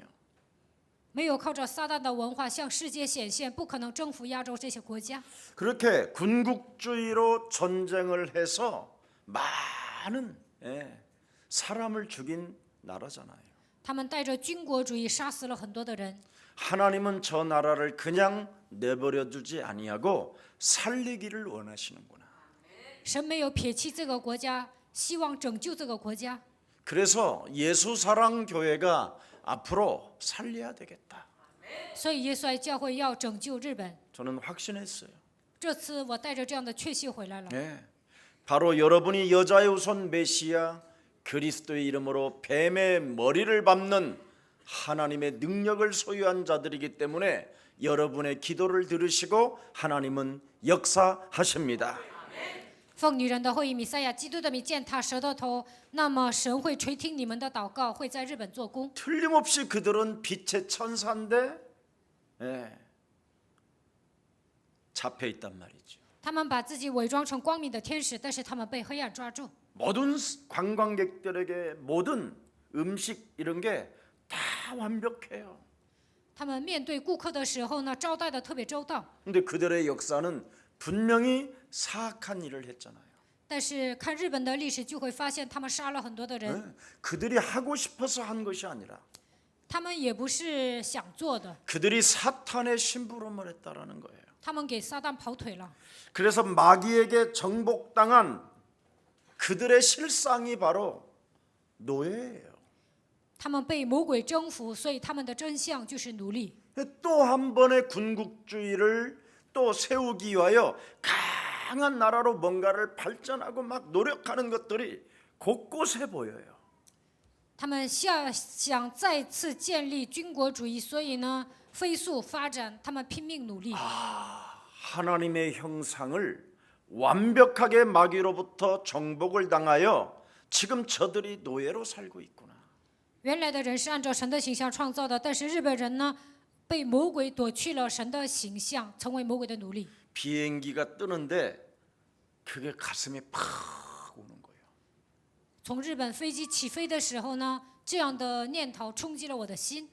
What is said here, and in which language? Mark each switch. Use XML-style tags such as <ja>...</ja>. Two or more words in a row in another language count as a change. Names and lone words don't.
<zh>没有靠着撒旦的文化向世界显现，不可能征服亚洲这些国家。</zh> <ko>그렇게 군국주의로 전쟁을 해서 많은 사람을 죽인 나라잖아요.</ko> <zh>他们带着军国主义杀死了很多的人。</zh> <ko>하나님은 저 나라를 그냥 내버려두지 아니하고 살리기를 원하시는구나.</ko> <zh>神没有撇弃这个国家，希望拯救这个国家。</zh> <ko>그래서 예수 사랑 교회가 앞으로 살려야 되겠다.</ko> <zh>所以耶稣爱教会要拯救日本。</zh> <ko>저는 확신했어요.</ko> <zh>这次我带着这样的确信回来了。</zh> <ko>바로 여러분이 여자의 우선 메시아 그리스도의 이름으로 뱀의 머리를 밟는 하나님의 능력을 소유한 자들이기 때문에 여러분의 기도를 들으시고 하나님은 역사하십니다.</ko> <zh>奉女人的后裔弥赛亚基督的名践踏蛇的头，那么神会垂听你们的祷告，会在日本做工。</zh> <ko>틀림없이 그들은 빛의 천사인데 잡혀 있단 말이죠.</ko> <zh>他们把自己伪装成光明的天使，但是他们被黑暗抓住。</zh> <ko>모든 관광객들에게 모든 음식 이런 게 다 완벽해요.</ko> <zh>他们面对顾客的时候呢，招待的特别周到。</zh> <ko>근데 그들의 역사는 분명히 사악한 일을 했잖아요.</ko> <zh>但是看日本的历史，就会发现他们杀了很多的人。</zh> <ko>그들이 하고 싶어서 한 것이 아니라</ko> <zh>他们也不是想做的，</zh> <ko>그들이 사탄의 심부름을 했다라는 거예요.</ko> <zh>他们给撒旦跑腿了。</zh> <ko>그래서 마귀에게 정복당한 그들의 실상이 바로 노예예요.</ko> <zh>他们被魔鬼征服，所以他们的真相就是奴隶。</zh> <ko>또 한 번의 군국주의를 또 세우기 위하여 강한 나라로 뭔가를 발전하고 막 노력하는 것들이 곳곳에 보여요.</ko> <zh>他们想再次建立军国主义，所以呢，飞速发展，他们拼命努力。</zh> <ko>하나님의 형상을 완벽하게 마귀로부터 정복을 당하여 지금 저들이 노예로 살고 있구나.</ko> <zh>原来的人是按照神的形象创造的，但是日本人呢，被魔鬼夺去了神的形象，成为魔鬼的奴隶。</zh> <ko>비행기가 뜨는데 그게 가슴에 팍 오는 거예요.</ko> <zh>从日本飞机起飞的时候呢，这样的念头冲击了我的心。</zh>